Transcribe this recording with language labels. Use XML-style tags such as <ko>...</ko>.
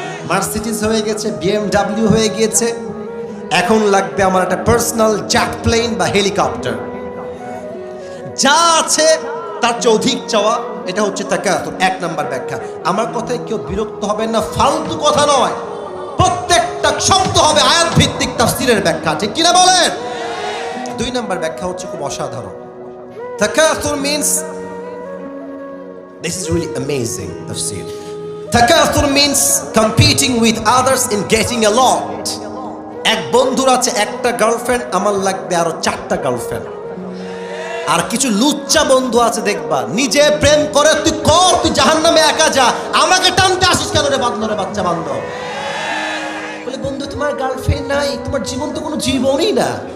<bn>Mercedes হয়ে গেছে, BMW হয়ে গিয়েছে, এখন লাগবে আমার একটা পার্সোনাল জেট প্লেন বা হেলিকপ্টার। যা আছে তার চেয়ে অধিক চাওয়া, এটা হচ্ছে তাকাসুর। 1 নাম্বার ব্যাখ্যা। আমার কথায় কেউ বিরক্ত হবেন না, ফালতু কথা নয়, প্রত্যেকটা শব্দ হবে আয়াত ভিত্তিক তাফসীরের ব্যাখ্যা, ঠিক কিনা বলেন? 2 নাম্বার ব্যাখ্যা হচ্ছে খুব অসাধারণ।</bn> <en>তাকাসুর means, this is really amazing tafsir. Takathur means competing with others in getting a lot.</en> <bn>এক বন্ধুর আছে একটা গার্লফ্রেন্ড, আমার লাগবে আরো 4টা গার্লফ্রেন্ড। আর কিছু লুচ্চা বন্ধু আছে দেখবা, নিজে প্রেম করে, তুই কর, তুই জাহান্নামে একা যা, আমাকে টানতে আসিস কেন রে বাচ্চা বান্ধব? বলে বন্ধু তোমার গার্লফ্রেন্ড নাই, তোমার জীবন তো কোনো জীবনই না।</bn>